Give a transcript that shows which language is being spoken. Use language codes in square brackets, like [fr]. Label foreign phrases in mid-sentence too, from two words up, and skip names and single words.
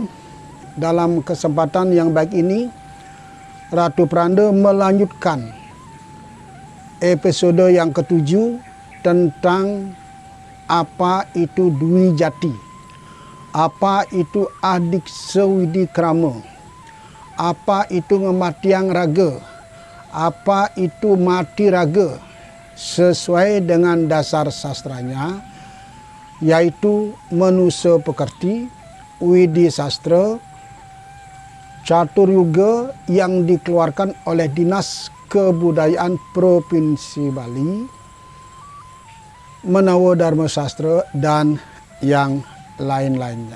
[id] Dalam kesempatan yang baik ini, Ratu Pranda melanjutkan episode yang ke-7 tentang apa itu Dwi Jati, apa itu adik sewidi krama, apa itu [ban] ngematiang raga, [id] apa itu mati raga, sesuai dengan dasar sastranya, yaitu Manusa Pekerti, Widi Sastra, Catur Yuga yang dikeluarkan oleh Dinas Kebudayaan Provinsi Bali, Menawa Dharma Sastra, dan yang lain-lainnya.